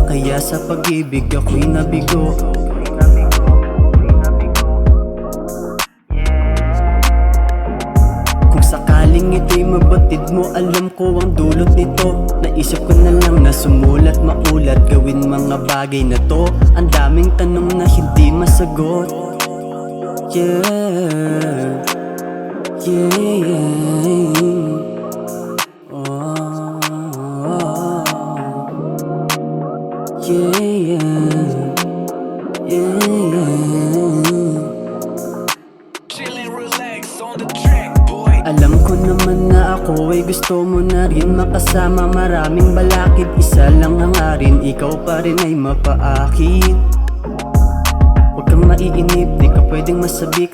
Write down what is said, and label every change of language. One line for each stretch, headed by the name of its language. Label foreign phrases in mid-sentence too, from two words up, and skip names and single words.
Filipino: Kaya sa pag-ibig ako'y nabigo. Kung sakaling ito'y mabatid mo, alam ko ang dulot nito. Naisip ko na lang na sumulat, maulat, gawin mga bagay na to. Ang daming tanong na hindi masagot.
English: Yeah, yeah, yeah. Oh, yeah, yeah, yeah.
Filipino: Alam ko naman na ako ay gusto mo na rin makasama. Maraming balakid, isa lang hangarin, ikaw pa rin ay mapaakin. Huwag kang maiinip, di ka pwedeng masabik.